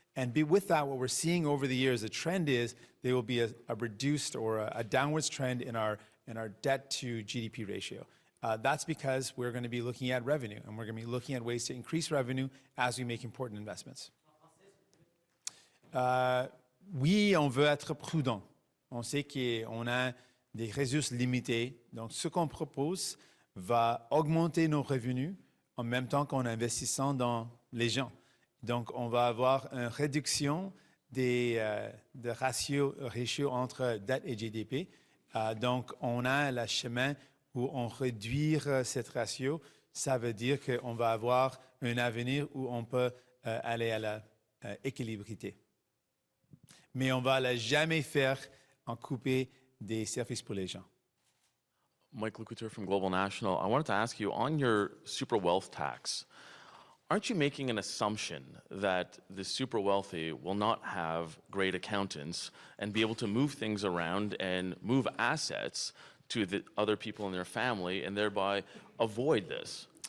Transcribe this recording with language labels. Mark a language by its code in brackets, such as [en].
[en] And with that, what we're seeing over the years, the trend is there will be a reduced or a downwards trend in our debt to GDP ratio. That's because we're going to be looking at revenue, and we're going to be looking at ways to increase revenue as we make important investments. [fr] Oui, on veut être prudent. On sait qu'on a des ressources limitées. Donc, ce qu'on propose va augmenter nos revenus en même temps qu'en investissant dans les gens. Donc, on va avoir une réduction des ratios entre dette et GDP. Donc, on a le chemin où on réduit cette ratio. Ça veut dire qu'on va avoir un avenir où on peut aller à l'équilibrité. Mais on ne va jamais faire en couper des services pour les gens. [en] Mike Lecouture from Global National. I wanted to ask you, on your super wealth tax, aren't you making an assumption that the super wealthy will not have great accountants and be able to move things around and move assets to the other people in their family and thereby avoid this?